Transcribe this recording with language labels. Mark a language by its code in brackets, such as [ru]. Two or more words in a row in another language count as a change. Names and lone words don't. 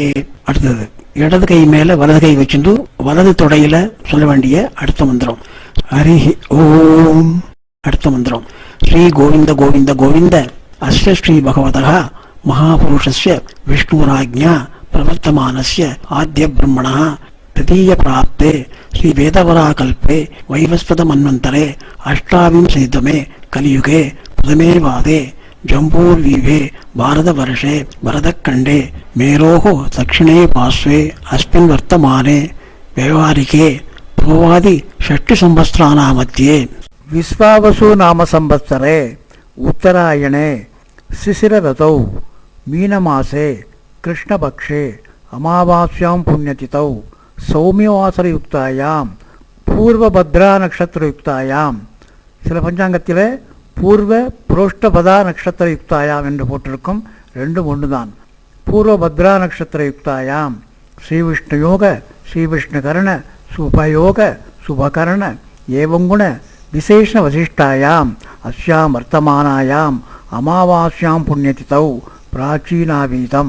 [ta] அடுத்தது இடது கை மேலே வலது கை வச்சுட்டு வலது தொடையில சொல்ல வேண்டிய அடுத்த மந்திரம் [sa] हरिः ॐ. [ta] அடுத்த மந்திரம் [sa] श्री गोविन्द गोविन्द गोविन्द अस्य श्री भगवतः महापुरुषस्य विष्णोराज्ञया प्रवर्तमानस्य आद्य ब्रह्मणः तृतीय प्राप्ते श्री वेदवराकल्पे वैवस्वत मन्वन्तरे अष्टाविंशतितमे कलियुगे प्रथमे वादे जम्बूर्वीवे भारतवर्षे भरतखण्डे मेरोः दक्षिणे पार्श्वे अस्मिन् वर्तमाने व्यवहारिके पूर्वादि षष्टिसंवत्सराणां मध्ये विश्वावसु नाम संवत्सरे उत्तरायणे शिशिरऋतौ मीनमासे कृष्णपक्षे अमावास्यां पुण्यतिथौ सौम्यवासरयुक्तायां पूर्वभद्रा नक्षत्रयुक्तायाम्. [ta] சில பஞ்சாங்கத்தில் [sa] पूर्व प्रोष्ठपदा नक्षत्रयुक्तायाम् [ta] என்று போட்டிருக்கும். 2ம் ஒன்று தான். [sa] पूर्वभद्रा नक्षत्रयुक्तायां श्रीविष्णुयोग श्रीविष्णुकरण शुभयोग शुभकरण एवंगुण विशेष विशिष्टायाम् अस्यां वर्तमानायाम् अमावास्याम् पुण्यतिथौ प्राचीनावीतम्.